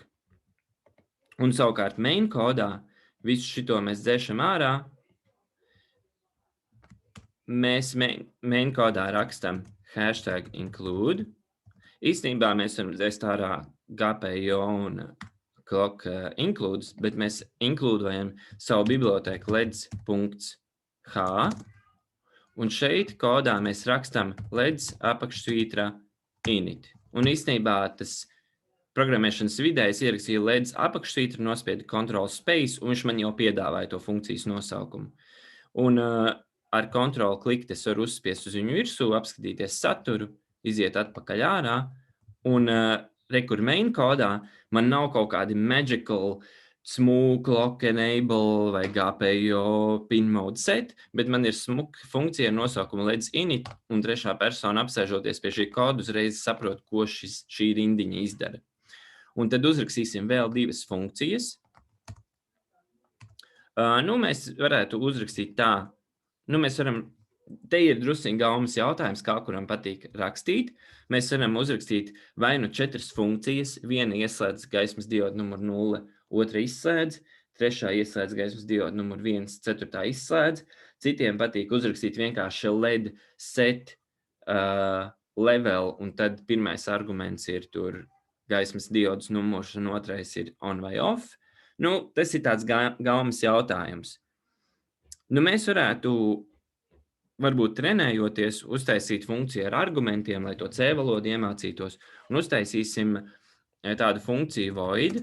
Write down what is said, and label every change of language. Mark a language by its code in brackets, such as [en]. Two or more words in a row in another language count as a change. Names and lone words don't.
[lv] Un savukārt main kodā visu šito mēs dzēšam ārā. Mēs main kodā rakstam #include. Īstenībā mēs varam dzēst ārā GPO un [en] clock includes, [lv] bet mēs inkludējam savu bibliotēku leds.h, un šeit kodā mēs rakstam leds apakšsvītra init. Un īstenībā tas programmēšanas vidē es ierakstīju leds apakšsvītra, nospiedu [en] Ctrl space, [lv] un viņš man jau piedāvāja to funkcijas nosaukumu. Un ar Ctrl klikt es varu uzspiest uz viņu virsū, apskatīties saturu, iziet atpakaļ ārā, un rekur main kodā man nav kaut kādi [en] magical smooth clock enable [lv] vai [en] GPO pin mode set, [lv] bet man ir smuka funkcija ar nosaukumu leds init, un trešā persona apsēžoties pie šī koda uzreiz saprot, ko šī rindiņa izdara. Un tad uzrakstīsim vēl 2 funkcijas. Mēs varētu uzrakstīt tā. Mēs varam, te ir drusciņ gaumas jautājums, kā kuram patīk rakstīt. Mēs varam uzrakstīt vai nu 4 funkcijas, viena ieslēdz gaismas diodu numur 0, otra izslēdz, trešā ieslēdz gaismas diodu numur 1, ceturtā izslēdz. Citiem patīk uzrakstīt vienkārši [en] led set level, [lv] un tad pirmais arguments ir tur gaismas diodas numurs, un otrais ir on vai off. Tas ir tāds gaumas jautājums. Mēs varētu, varbūt trenējoties, uztaisīt funkciju ar argumentiem, lai to C valodu iemācītos, un uztaisīsim tādu funkciju void.